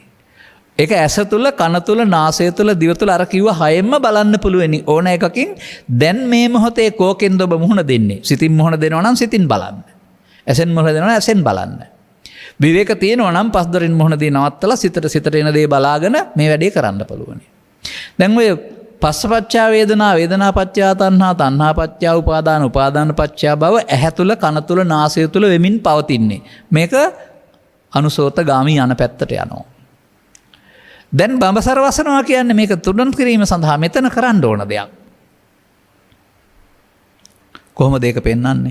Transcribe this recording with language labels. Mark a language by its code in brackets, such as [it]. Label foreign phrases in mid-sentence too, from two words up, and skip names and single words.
[si] ඒක ඇස තුල, කන තුල, නාසය තුල, දිව තුල අර කිව්ව හයෙන්ම බලන්න පුළුවෙනි. ඕන එකකින් දැන් මේ මොහොතේ කෝකෙන්ද ඔබ මුහුණ දෙන්නේ? සිතින් මුහුණ දෙනවා නම් සිතින් බලන්න. ඇසෙන් මුහුණ දෙනවා නම් ඇසෙන් බලන්න. විවේක තියෙනවා නම් පස්දරින් මුහුණ දී නවත්තලා සිතට එන දේ බලාගෙන මේ වැඩේ කරන්න පුළුවනි. දැන් ඔය [pi] පස්සපච්චා වේදනා, වේදනා පච්චා තණ්හා, තණ්හා පච්චා උපාදාන, උපාදාන පච්චා භව [si] ඇහැ තුල, කන තුල, නාසය තුල වෙමින් පවතින්නේ. මේක අනුසෝතගාමී යන පැත්තට යනවා. දැන් බඹසර වසනවා කියන්නේ මේක තුඩන් කිරීම සඳහා මෙතන කරන්න ඕන දෙයක්. කොහොමද ඒක පෙන්වන්නේ?